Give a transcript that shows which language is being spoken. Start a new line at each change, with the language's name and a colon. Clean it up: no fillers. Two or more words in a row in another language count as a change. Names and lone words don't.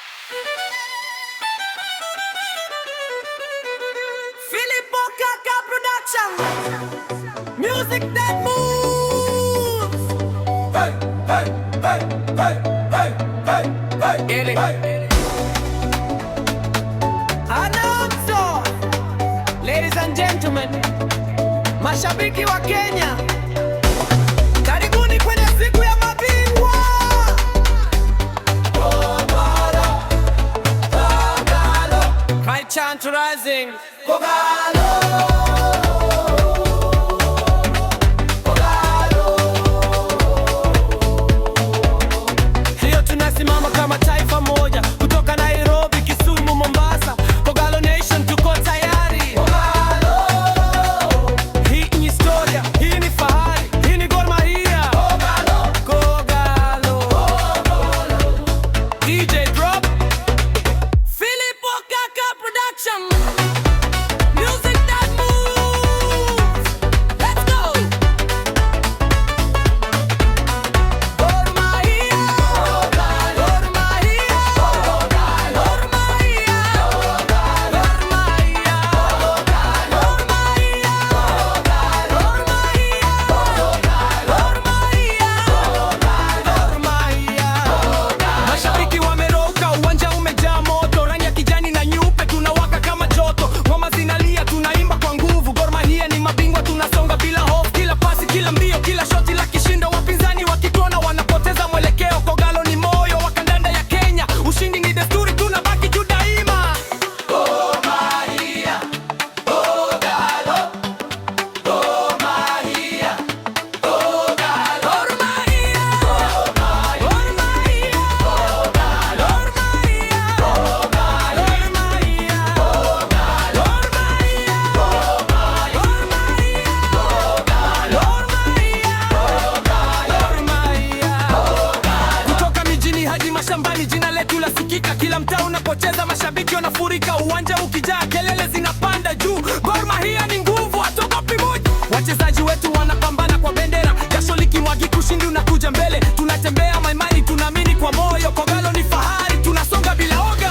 English: Philippo Kaka Production. Music that moves. Hey, hey, hey, hey, hey, hey, hey, Get it. hey. Announcer. Ladies and gentlemen,
Swahili: mashabiki wa Kenya, karibuni kwenye siku ya mabingwa. Kogalo, Kogalo,
English: High chant rising.
Swahili: Kogalo. Leo tunasimama kama taifa moja, kutoka Nairobi, Kisumu, Mombasa. Kogalo Nation tuko tayari. Hii ni historia, hii ni fahari, hii ni Gor Mahia.
English: Kogalo. DJ drop. Philippo Kaka Production. Music that moves. Let's go. Gor Mahia. Gor Mahia. Gor Mahia. Gor Mahia. Gor Mahia. Gor Mahia.
Swahili: Mashabiki wameroka, uwanja umejaa moto, rangi ya kijani na nyeupe tunawaka kama joto. Ngoma zinalia, tunaimba kwa nguvu. Gor Mahia ni mabingwa, tunasonga bila hofu. Kila pasi, kila mbio, kila shoti la kishindo. Wapinzani wakituona wanapoteza mwelekeo. Kogalo ni moyo wa kandanda ya Kenya. Ushindi ni desturi, tunabaki juu daima. Gor Mahia, Kogalo, Gor Mahia, Kogalo, Gor Mahia. Gor Mahia. Gor Mahia. Gor Mahia. Gor Mahia. Gor Mahia. Kutoka mijini hadi mashambani, jina letu lasikika. Kila mtaa unapocheza, mashabiki wanafurika. Uwanja ukijaa, kelele zinapanda juu. Gor Mahia ni nguvu, hatuogopi muji. Wachezaji wetu wanapambana kwa bendera, jasho likimwagika, ushindi unakuja mbele. Tunatembea maimani, tunaamini kwa moyo. Kogalo ni fahari, tunasonga bila oga.